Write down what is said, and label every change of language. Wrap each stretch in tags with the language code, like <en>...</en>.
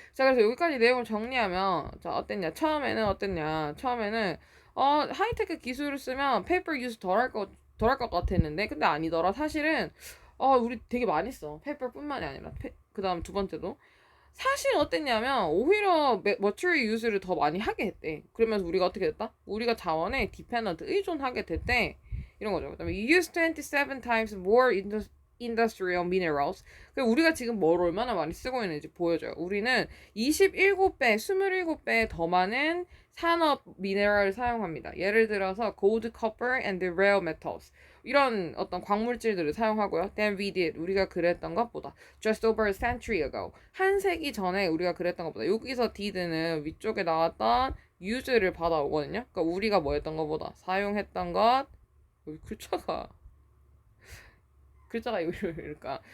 <ko>자, 그래서 여기까지 내용을 정리하면, 자, 어땠냐? 처음에는, 하이테크 기술을 쓰면 페이퍼 유즈 덜 할 것 같았는데, 근데 아니더라. 사실은, 우리 되게 많이 써. 페이퍼뿐만이 아니라, 그 다음 두 번째도. 사실 어땠냐면, 오히려 머추리 유즈를 더 많이 하게 했대. 그러면서 우리가 어떻게 됐다? 우리가 자원에 디펜던트 의존하게 됐대. 이런 거죠. 그 다음에,</ko> <en>you use 27 times more industrial minerals.</en> <ko>우리가 지금 뭘 얼마나 많이 쓰고 있는지 보여줘요. 우리는 27배 더 많은 산업 미네랄을 사용합니다. 예를 들어서</ko> <en>gold, copper, and rare metals.</en> <ko>이런 어떤 광물질들을 사용하고요.</ko> <en>Than we did.</en> <ko>우리가 그랬던 것보다.</ko> <en>Just over a century ago.</en> <ko>한 세기 전에 우리가 그랬던 것보다. 여기서 did는 위쪽에 나왔던 use를 받아오거든요. 그러니까 우리가 뭐 했던 것보다. 사용했던 것. 여기 글자가 이럴까?</ko>